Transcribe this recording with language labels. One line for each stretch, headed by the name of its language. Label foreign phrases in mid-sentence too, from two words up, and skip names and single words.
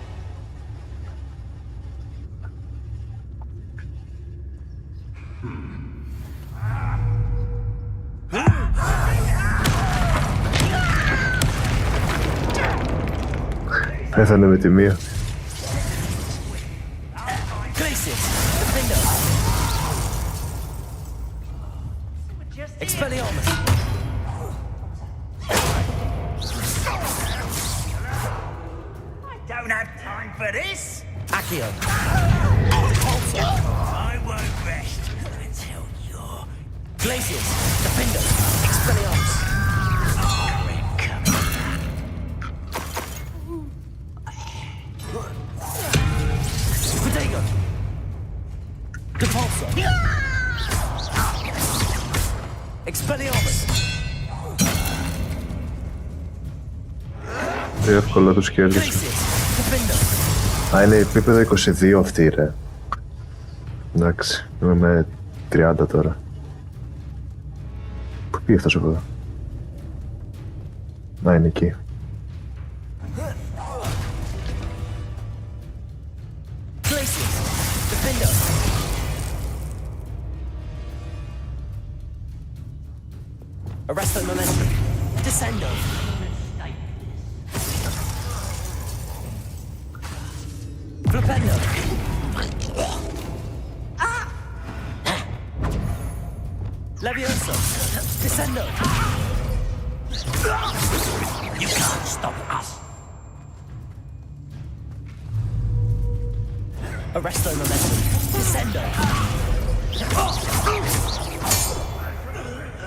Greek: Πέθανε με τη μία.
English: Glacius, Defender. Expelliarmus. I don't have time for this. Accio. I won't rest until you're Glacius, Defender. Expelliarmus. Protego. Depulso. Expelliarmus.
Greek: Εύκολα τους κέρδισα.
English: Glacius, Defender.
Greek: Α, είναι επίπεδο 22 αυτή, ρε. Εντάξει, είμαι με 30 τώρα. Πού πήγε αυτός εδώ? Να, είναι εκεί.
English: Glacius, Defender. Arresto Momentum. Descendo. Flipendo. Levioso. Descendo. You can't stop us. Arresto Momentum. Descendo.